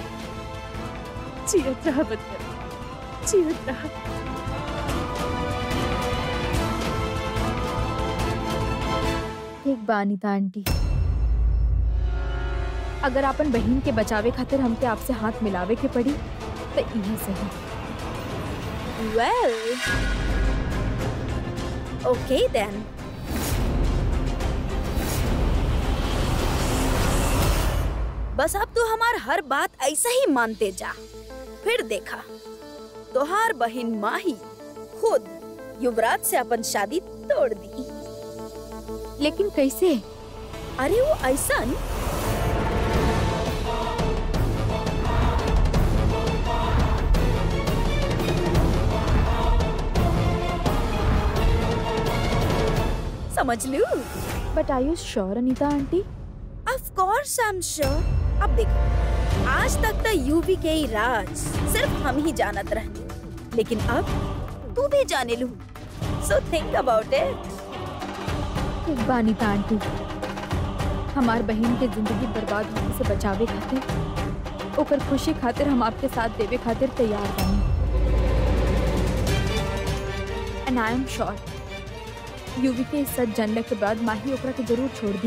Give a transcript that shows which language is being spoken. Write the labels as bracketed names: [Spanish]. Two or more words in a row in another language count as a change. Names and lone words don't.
[Bhojpuri] जियत रहा पुत्र, जियत रहा। ठीक बा अनीता आंटी, अगर अपन बहन के बचावे खातिर हमके आपसे हाथ मिलावे के पड़ी तो इहे सही। [English] Well, okay then. [Bhojpuri] बस अब तो हमार हर बात ऐसा ही मानते जा, फिर देखा तोहार बहन माही खुद युवराज से अपन शादी तोड़ दी। लेकिन कैसे? अरे वो ऐसा समझ लू। [English] But are you sure Anita aunty? Of course I am sure. [Bhojpuri] अब देखो, आज तक तो यूवी के ही राज सिर्फ हम ही जानत रहे, लेकिन अब तू भी जाने लू। [English] So think about it. [Bhojpuri] ठीक बा अनीता आंटी, हमार बहन के जिंदगी बर्बाद होने से बचावे खातिर, ओकर खुशी खातिर हम आपके साथ देवे खातिर तैयार बानी। [English] And I am sure [Bhojpuri] यूवी के इज्जत जानने के बाद माही ओकरा के जरूर छोड़ दी।